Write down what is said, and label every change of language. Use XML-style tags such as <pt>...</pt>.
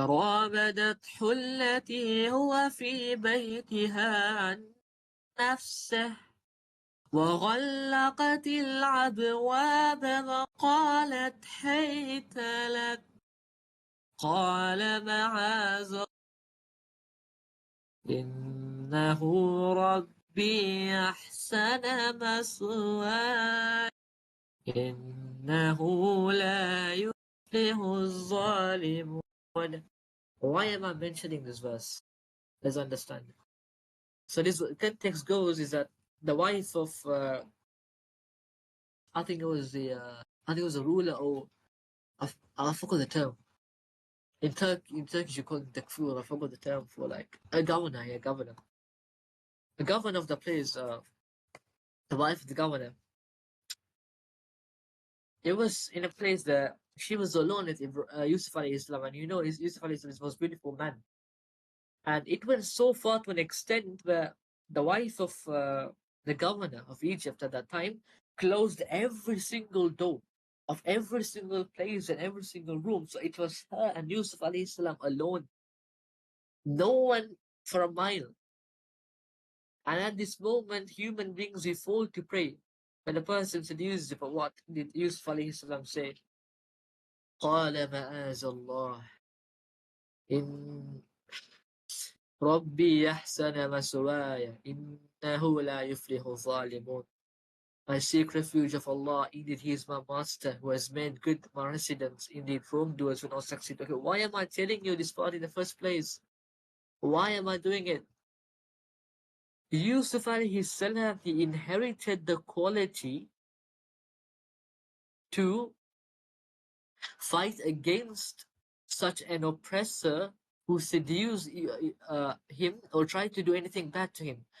<ar>فراودته التي هو في بيتها عن نفسه وغلقت الأبواب وقالت حيت لك قال معاذ إنه ربي أحسن مثواي إنه لا يفلح الظالمون.</ar> <en>Why am I mentioning this verse? Let's understand. So this context goes is that the wife of I think it was a ruler or I forgot the term. In Turkish you call it takfur. I forgot the term for like a governor, yeah, governor. The governor of the place, the wife of the governor. It was in a place that she was alone with Yusuf alayhi Islam, and you know Yusuf alayhi Islam is the most beautiful man. And it went so far to an extent where the wife of the governor of Egypt at that time closed every single door of every single place and every single room. So it was her and Yusuf alayhi salam alone. No one for a mile. And at this moment, human beings we fall to pray. When the person said Yusuf, what did Yusuf alayhi salam say?</en> <ar>قال معاذ الله إن ربي أحسن مثواي إنه لا يفلح الظالمون.</ar> <en>I seek refuge of Allah, indeed He is my master who has made good my residence, indeed wrongdoers will not succeed. Okay, why am I telling you this part in the first place? Why am I doing it? Yusuf alayhi salam, he inherited the quality to fight against such an oppressor who seduced him or tried to do anything bad to him.</en>